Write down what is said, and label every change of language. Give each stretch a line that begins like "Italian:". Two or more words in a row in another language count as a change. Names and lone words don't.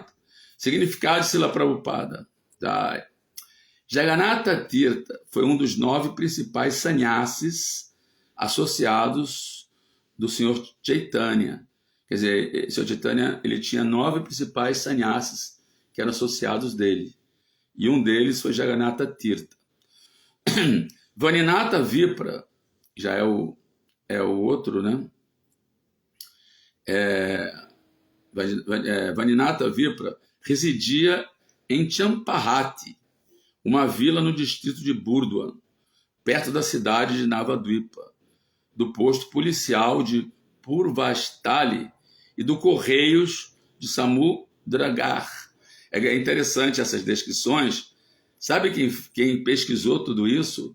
Portuguese: Significado de Srila Prabhupada. Jagannatha Tirtha foi um dos 9 principais sannyasis associados do Sr. Chaitanya. Quer dizer, o Sr. Chaitanya ele tinha 9 principais sannyasis que eram associados dele. E um deles foi Jagannatha Tirtha. Vaninatha Vipra, já é o outro, né? Vaninatha Vipra residia em Champahati, uma vila no distrito de Burdwan, perto da cidade de Navadvipa, do posto policial de Purvastali e do Correios de Samudragar. É interessante essas descrições. Sabe quem pesquisou tudo isso?